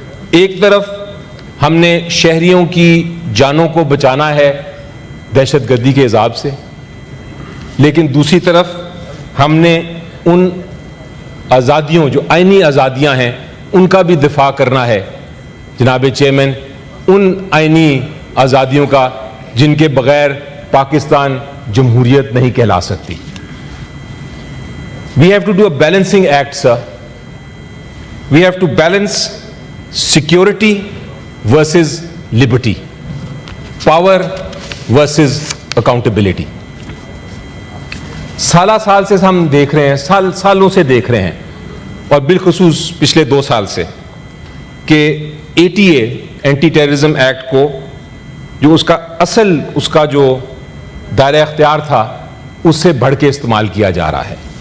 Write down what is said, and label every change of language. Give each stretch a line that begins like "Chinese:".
Urdu: ایک طرف ہم نے شہریوں کی جانوں کو بچانا ہے دہشت گردی کے عذاب سے, لیکن دوسری طرف ہم نے ان آزادیوں جو آئینی آزادیاں ہیں ان کا بھی دفاع کرنا ہے جناب چیئرمین, ان آئینی آزادیوں کا جن کے بغیر پاکستان جمہوریت نہیں کہلا سکتی.
English: We have to do a balancing act, sir. We have to balance security versus liberty, power versus accountability.
Urdu: سالہ سال سے ہم دیکھ رہے ہیں, سالوں سے دیکھ رہے ہیں, اور بالخصوص پچھلے 2 سال سے کہ ATA اینٹی ٹیررزم ایکٹ کو جو اس کا اصل اس کا جو دائرہ اختیار تھا اس سے بڑھ کے استعمال کیا جا رہا ہے.